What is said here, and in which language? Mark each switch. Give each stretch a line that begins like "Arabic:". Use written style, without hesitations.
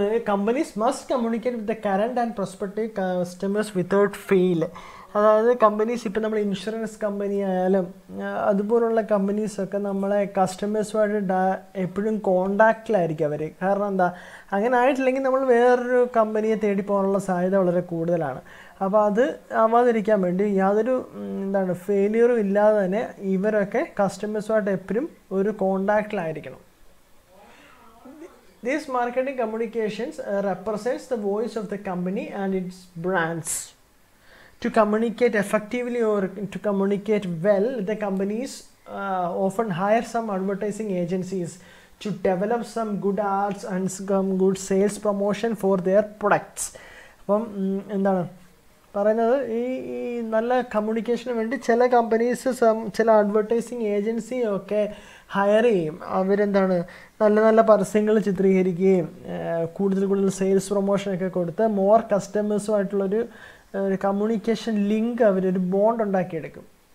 English: companies must communicate with the current and prospective customers without fail.
Malayalam: അതായത് companies ഇപ്പം നമ്മൾ insurance company ആയാലും അതുപോലുള്ള കമ്പനീസൊക്കെ നമ്മളെ കസ്റ്റമേഴ്സുമായിട്ട് എപ്പോഴും കോണ്ടാക്റ്റിലായിരിക്കും അവർ. കാരണം എന്താ, അങ്ങനെ ആയിട്ടില്ലെങ്കിൽ നമ്മൾ വേറൊരു കമ്പനിയെ തേടി പോകാനുള്ള സാധ്യത വളരെ കൂടുതലാണ്. അപ്പോൾ അത് ആവാതിരിക്കാൻ വേണ്ടി യാതൊരു ഫെയിലിയറും ഇല്ലാതെ തന്നെ ഇവരൊക്കെ കസ്റ്റമേഴ്സുമായിട്ട് എപ്പോഴും ഒരു കോണ്ടാക്റ്റിലായിരിക്കണം.
English: These marketing communications represents the voice of the company and its brands. To communicate effectively or to communicate well, the companies often hire some advertising agencies to develop some good ads and some good sales promotion for their products.
Malayalam: അപ്പം എന്താണ് പറയുന്നത്, ഈ നല്ല കമ്മ്യൂണിക്കേഷന് വേണ്ടി ചില companies ചില advertising ഏജൻസിയൊക്കെ higher ചെയ്യും. നല്ല പരസ്യങ്ങൾ ചിത്രീകരിക്കുകയും കൂടുതൽ സെയിൽസ് പ്രൊമോഷനൊക്കെ കൊടുത്ത് മോർ കസ്റ്റമേഴ്സുമായിട്ടുള്ളൊരു കമ്മ്യൂണിക്കേഷൻ ലിങ്ക് അവരൊരു ബോണ്ട് ഉണ്ടാക്കിയെടുക്കും.